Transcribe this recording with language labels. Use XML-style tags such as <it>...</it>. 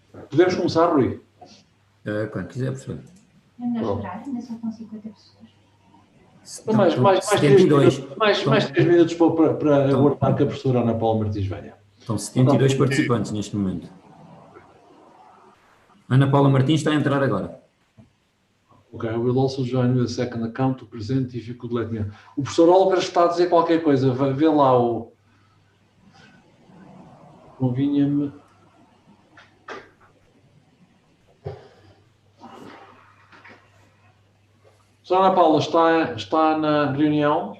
<pt>Podemos começar, Rui? Quando quiser, professor. Ainda só estão 50 pessoas. Mais 72. Mais 3 minutos para aguardar que a professora Ana Paula Martins venha. Estão 72 participantes neste momento. Ana Paula Martins está a entrar agora.</pt> <en>Ok, I will also join with a second account to present if you could let me know.</en> <pt>O professor Oliver está a dizer qualquer coisa, vê lá o... Convinha-me... Professora Ana Paula, está na reunião?</pt>